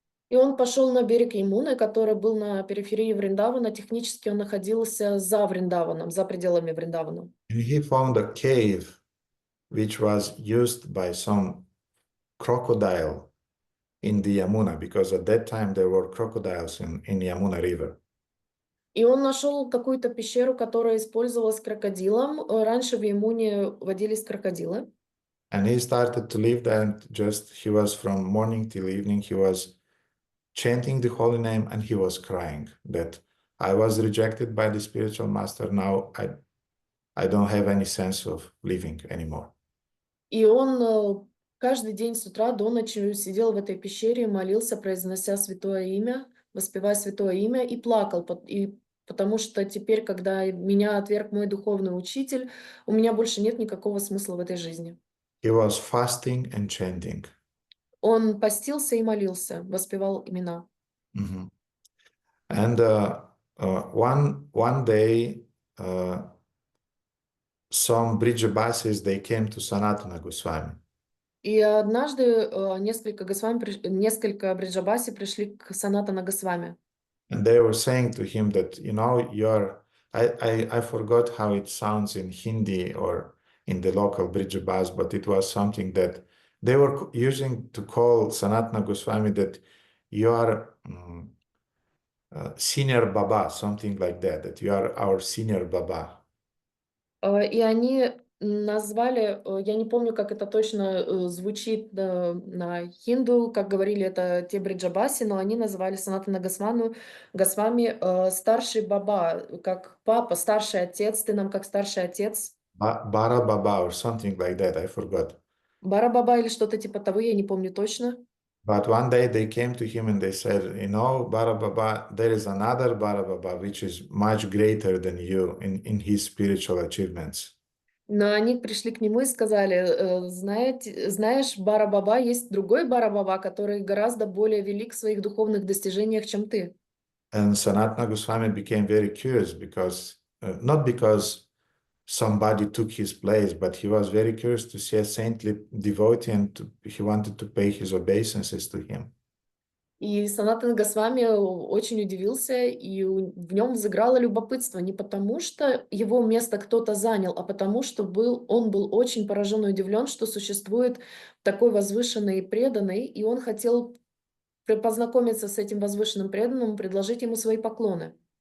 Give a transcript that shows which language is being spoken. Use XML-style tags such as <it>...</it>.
<ru>И он пошел на берег Ямуны, который был на периферии Вриндавана. Технически он находился за Вриндаваном, за пределами Вриндавана.</ru> <en>And he found a cave which was used by some crocodile in the Yamuna, because at that time there were crocodiles in Yamuna River.</en> <ru>И он нашел какую-то пещеру, которая использовалась крокодилом. Раньше в Ямуне водились крокодилы.</ru> <en>And he started to live there, and just he was from morning till evening, he was chanting the holy name, and he was crying that I was rejected by the spiritual master. Now I don't have any sense of living anymore.</en> <ru>И он каждый день с утра до ночи сидел в этой пещере, молился, произнося святое имя, воспевая святое имя, и плакал, потому что теперь, когда меня отверг мой духовный учитель, у меня больше нет никакого смысла в этой жизни.</ru> <en>He was fasting and chanting.</en> <ru>Он постился и молился, воспевал имена.</ru> <en>And one day, some Brijabasis, they came to Sanatana Goswami.</en> <ru>И однажды несколько бриджабаси пришли к Санатана Госвами.</ru> <en>And they were saying to him that, you know, I forgot how it sounds in Hindi or in the local Brijabas, but it was something that they were using to call Sanatana Goswami, that you are senior Baba, something like that you are our senior Baba.</en> <ru>И они назвали, я не помню, как это точно звучит на хинду, как говорили это те бриджабаси, но они называли Санатана Госвами старший баба, как папа, старший отец, ты нам как старший отец.</ru> <en>Bara Baba or something like that, I forgot.</en> <ru>Бара баба или что-то типа того, я не помню точно.</ru> <en>But one day they came to him and they said, you know, Bara Baba, there is another Bara Baba which is much greater than you in his spiritual achievements.</en> <ru>Но они пришли к нему и сказали, знаешь, Бара Баба, есть другой Бара Баба, который гораздо более велик в своих духовных достижениях, чем ты.</ru> <en>And Sanatana Goswami became very curious because, not because somebody took his place, but he was very curious to see a saintly devotee, and he wanted to pay his obeisances to him.</en> <ru>И Санатана Госвами очень удивился, и в нем взыграло любопытство не потому, что его место кто-то занял, а потому, что он был очень поражен и удивлен, что существует такой возвышенный и преданный, и он хотел познакомиться с этим возвышенным преданным, предложить ему свои поклоны.</ru>